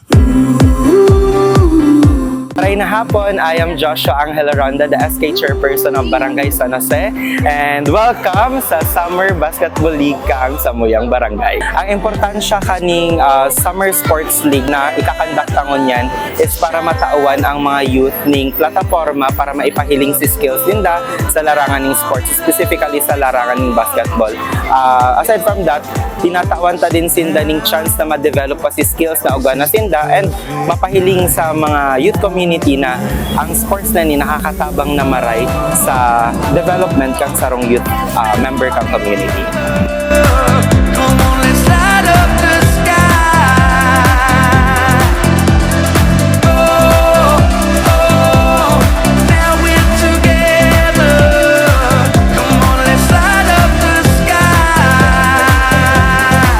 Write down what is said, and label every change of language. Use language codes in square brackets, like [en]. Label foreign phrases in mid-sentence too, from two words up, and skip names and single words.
[bik] Maray na hapon, [en] I am Joshua Angel Ronda, the SK Chairperson of Barangay San Jose, and welcome sa Summer Basketball League [bik] kang Samuyang Barangay. Ang importansya kaning Summer Sports League na ikakandaktangon yan is para matauan ang mga youth ning plataforma para maipahiling si skills nila sa larangan ng sports, specifically sa larangan ng basketball. [en] Aside from that, [bik] tinatawan ta din sinda ning chance na ma-develop pa si skills na uga na sinda and mapahiling sa mga [en] youth community [bik] na ang sports na ni nakakatabang na maray sa development kang sarong [en] youth member [bik] kang community. [en] Come on, let's light up the sky. Oh, oh, now we're together. Come on, let's light up the sky.